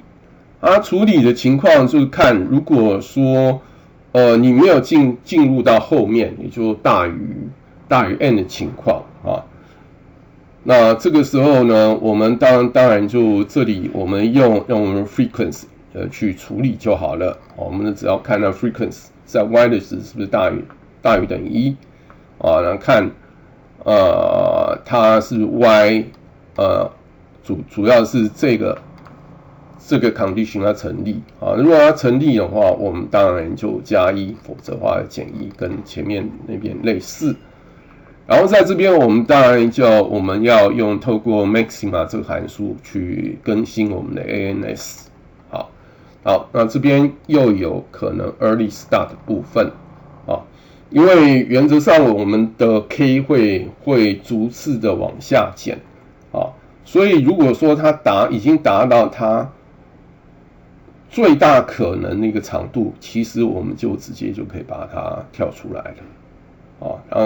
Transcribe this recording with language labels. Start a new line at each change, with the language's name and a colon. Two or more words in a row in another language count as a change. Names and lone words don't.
Chinese: 處理的情況就是看，如果說你沒有進入到後面，也就大於 n 的情況啊，那這個時候呢，我們當然就這裡我們用 frequency。去處理就好了。我們只要看到 frequency 在 y 的值是不是大於等於1啊？然後看它是 y 主要是這個 condition 要成立啊。如果它成立的話，我們當然就加1，否則的話減1，跟前面那邊類似。然後在這邊我們當然我們要用透過 maxima 這個函數去更新我們的 ANS。好，那這邊又有可能
English: early start
Chinese: 的部分啊，因為原則上我們的 k 會逐次的往下減啊，所以如果說它已經達到它最大可能的一個長度，其實我們就直接就可以把它跳出來了啊。